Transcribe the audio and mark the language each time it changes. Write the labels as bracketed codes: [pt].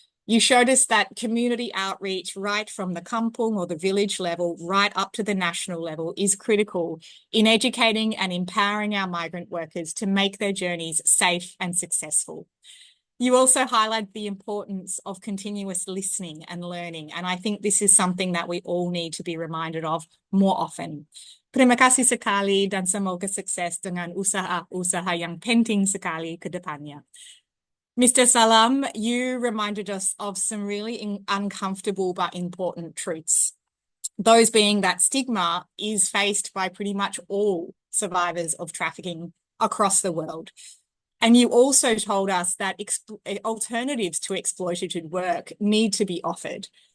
[en] You showed us that community outreach right from the kampung or the village level right up to the national level is critical in educating and empowering our migrant workers to make their journeys safe and successful. You also highlight the importance of continuous listening and learning, and I think this is something that we all need to be reminded of more often. [id] Terima kasih sekali dan semoga sukses dengan usaha-usaha yang penting sekali ke depannya. [en] Mr. Salam, you reminded us of some really uncomfortable but important truths. Those being that stigma is faced by pretty much all survivors of trafficking across the world. And you also told us that alternatives to exploitative work need to be offered.